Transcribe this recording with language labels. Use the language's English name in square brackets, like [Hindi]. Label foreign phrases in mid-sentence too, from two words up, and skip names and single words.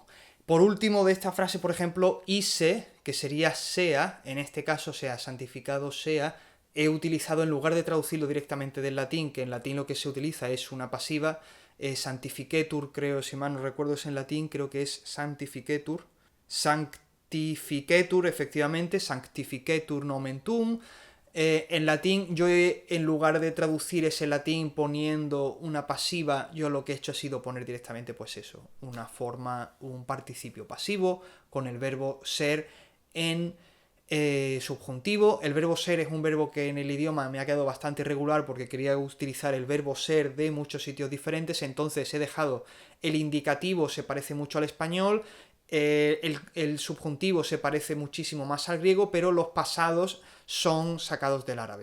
[Spanish] Por último, de esta frase, por ejemplo, ise, que sería sea, en este caso sea santificado sea, he utilizado, en lugar de traducirlo directamente del latín, que en latín lo que se utiliza es una pasiva, sanctificetur, creo, si mal no recuerdo es en latín, creo que es sanctificetur, efectivamente, [Latin] sanctificetur nomen tuum. [Spanish] En latín, yo en lugar de traducir ese latín poniendo una pasiva, yo lo que he hecho ha sido poner directamente, pues eso, una forma, un participio pasivo con el verbo ser en subjuntivo. El verbo ser es un verbo que en el idioma me ha quedado bastante irregular porque quería utilizar el verbo ser de muchos sitios diferentes, entonces he dejado el indicativo, se parece mucho al español, el subjuntivo se parece muchísimo más al griego, pero los pasados son sacados del árabe.